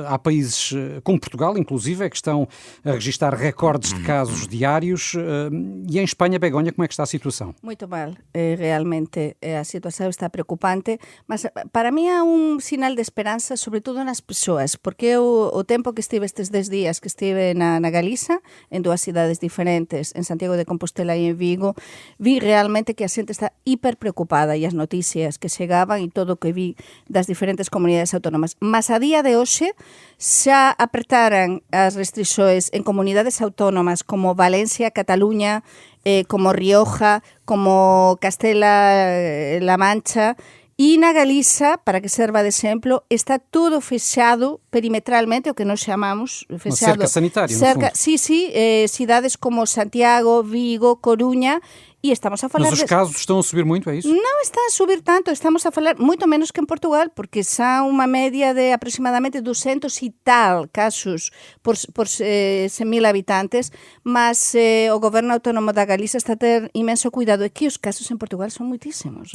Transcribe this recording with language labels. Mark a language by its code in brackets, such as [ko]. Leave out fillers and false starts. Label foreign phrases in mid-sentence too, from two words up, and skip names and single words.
[pt] Há países, como Portugal, inclusive, que estão a registrar recordes de casos diários. E em Espanha, Begonha, como é que está a situação? [gl] Muito mal. Realmente a situação está preocupante, mas para mim há um sinal de esperança, sobretudo nas pessoas, porque o tempo que estive estes 10 dias que estive na Galiza, em duas cidades diferentes, en Santiago de Compostela e en Vigo, vi realmente que a xente está hiper preocupada e as noticias que chegaban e todo o que vi das diferentes comunidades autónomas. Mas a día de hoxe xa apertaran as restrições en comunidades autónomas como Valencia, Cataluña, como Rioja, como Castela-La Mancha, e na Galiza, para que serva de exemplo, está tudo fechado perimetralmente, o que nós chamamos fechado. [pt] Uma cerca sanitária, no fundo. [gl] Sí, cidades como Santiago, Vigo, Coruña, e estamos a falar... [pt] Mas os casos estão a subir muito, é isso? Não está a subir tanto, estamos a falar muito menos que em Portugal, porque são uma média de aproximadamente 200 e tal casos por 100.000 habitantes, mas o governo autónomo da Galiza está a ter imenso cuidado, é que os casos em Portugal são muitíssimos.